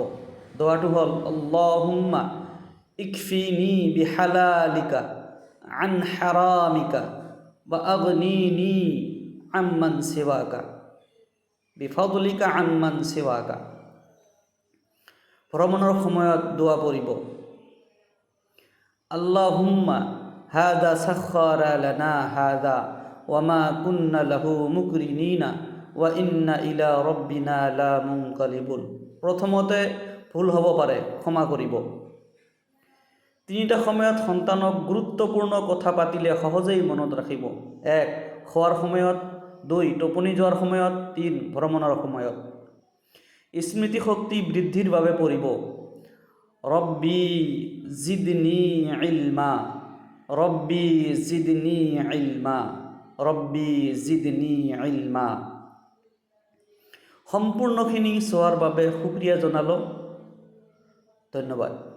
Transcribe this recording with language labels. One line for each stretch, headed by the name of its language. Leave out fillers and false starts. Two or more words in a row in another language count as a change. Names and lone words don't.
Assamese: দোৱাটো হ'ল
Arabic: اللهم اكفني بحلالك عن حرامك وأغنني عمن سواك بفضلك عمن سواك.
Assamese: ভ্ৰমণৰ সময়ত দোৱা পঢ়িব
Arabic: اللهم هذا سخر لنا هذا وما كنا له مقرنين وإنا إلى ربنا لمنقلبون.
Assamese: প্ৰথমতে ভুল হ'ব পাৰে, ক্ষমা কৰিব। তিনিটা সময়ত সন্তানক গুৰুত্বপূৰ্ণ কথা পাতিলে সহজেই মনত ৰাখিব। 1. খোৱাৰ সময়ত, 2. টোপনি যোৱাৰ সময়ত, 3. ভ্ৰমণৰ সময়ত। স্মৃতিশক্তি বৃদ্ধিৰ বাবে পঢ়িব
Arabic: رب زدني علما رب زدني علما رب زدني علما.
Assamese: সম্পূৰ্ণখিনি চোৱাৰ বাবে শুক্ৰিয়া জনালোঁ। ধন্যবাদ।